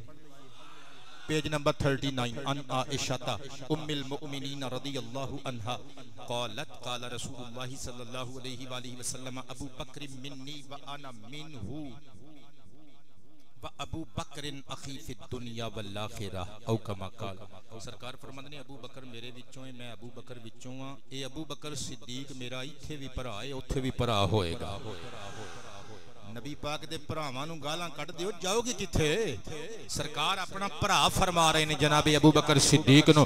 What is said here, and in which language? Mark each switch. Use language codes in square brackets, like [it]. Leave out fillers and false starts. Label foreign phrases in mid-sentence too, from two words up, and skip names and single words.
[en] Page number 39. [ar] عن عائشة أم المؤمنين رضي الله عنها قالت قال رسول الله صلى الله عليه وسلم أبو بكر مني وأنا منه وأبو بكر أخي في الدنيا والآخرة أو كما قال. [pa] سرکار فرماندے نے ابو بکر میرے وچوں ہے، میں ابو بکر وچوں ہاں. اے ابو بکر صدیق میرا ایتھے بھی بھرا ہے، اوتھے بھی بھرا ہوئےگا. نبی پاک دے بھراواں نوں گالاں کڈھ دیو، جاؤگے کتھے? سرکار اپنا بھرا فرما رہے نے جنابے ابو بکر صدیق نوں.